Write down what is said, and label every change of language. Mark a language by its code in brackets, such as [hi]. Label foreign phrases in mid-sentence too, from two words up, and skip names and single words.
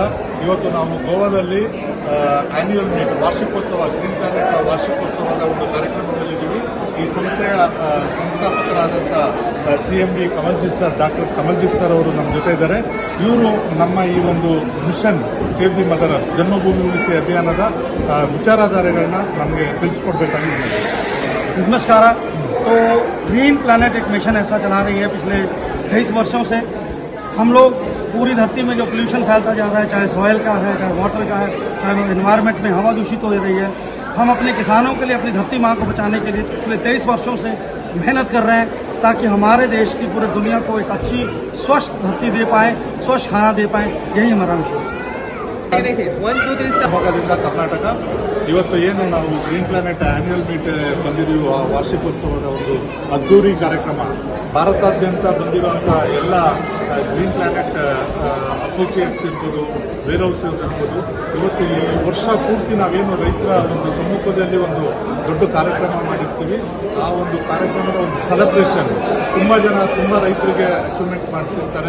[kn] ಇವತ್ತು ನಾವು ಗೋವಾದಲ್ಲಿ [en] annual meet [kn] ವಾರ್ಷಿಕೋತ್ಸವ, ಗ್ರೀನ್ ಪ್ಲಾನೆಟ್ ವಾರ್ಷಿಕೋತ್ಸವದ ಒಂದು ಕಾರ್ಯಕ್ರಮದಲ್ಲಿದ್ದೀವಿ. ಈ ಸಂಸ್ಥೆಯ ಸಂಸ್ಥಾಪಕರಾದಂಥ CMD ಡಾಕ್ಟರ್ ಕಮಲ್ಜಿತ್ ಸರ್ ಅವರು ನಮ್ಮ ಜೊತೆ ಇದ್ದಾರೆ. ಇವರು ನಮ್ಮ ಈ ಒಂದು ಮಿಷನ್ ಸೇವ್ ದಿ ಮದರ್, ಜನ್ಮಭೂಮಿ ಉಳಿಸಿ ಅಭಿಯಾನದ ವಿಚಾರಧಾರೆಗಳನ್ನ ನಮಗೆ ತಿಳಿಸ್ಕೊಡ್ಬೇಕಾಗಿದೆ. [hi] नमस्कार। तो ग्रीन प्लैनेट एक मिशन ऐसा चला रही है पिछले 23 वर्षों से। हम लोग पूरी धरती में जो पोल्यूशन फैलता जा रहा है, चाहे सॉइल का है, चाहे वाटर का है, चाहे एनवायरनमेंट में हवा दूषित हो रही है, हम अपने किसानों के लिए, अपनी धरती माँ को बचाने के लिए पिछले 23 वर्षों से मेहनत कर रहे हैं ताकि हमारे देश की पूरी दुनिया को एक अच्छी स्वच्छ धरती दे पाएँ, स्वच्छ खाना दे पाएँ। यही हमारा मिशन है। [kn] ಶಿವಮೊಗ್ಗದಿಂದ ಕರ್ನಾಟಕ. ಇವತ್ತು ಏನು ನಾವು ಗ್ರೀನ್ ಪ್ಲಾನೆಟ್ [en] annual meet [kn] ಬಂದಿದ್ದೀವಿ, ವಾರ್ಷಿಕೋತ್ಸವದ ಒಂದು ಅದ್ದೂರಿ ಕಾರ್ಯಕ್ರಮ. ಭಾರತಾದ್ಯಂತ ಬಂದಿರುವಂಥ ಎಲ್ಲ ಗ್ರೀನ್ ಪ್ಲಾನೆಟ್ ಅಸೋಸಿಯೇಟ್ಸ್ ಇರ್ಬೋದು, [en] ware house [kn] ಇರ್ಬೋದು, ಇವತ್ತು ಈ ವರ್ಷ ಪೂರ್ತಿ ನಾವೇನು ರೈತರ ಒಂದು ಸಮ್ಮುಖದಲ್ಲಿ ಒಂದು ದೊಡ್ಡ ಕಾರ್ಯಕ್ರಮ ಮಾಡಿರ್ತೀವಿ, ಆ ಒಂದು ಕಾರ್ಯಕ್ರಮದ ಒಂದು ಸೆಲೆಬ್ರೇಷನ್ ತುಂಬ ರೈತರಿಗೆ ಅಚೀವ್ಮೆಂಟ್ ಮಾಡಿಸಿರ್ತಾರೆ.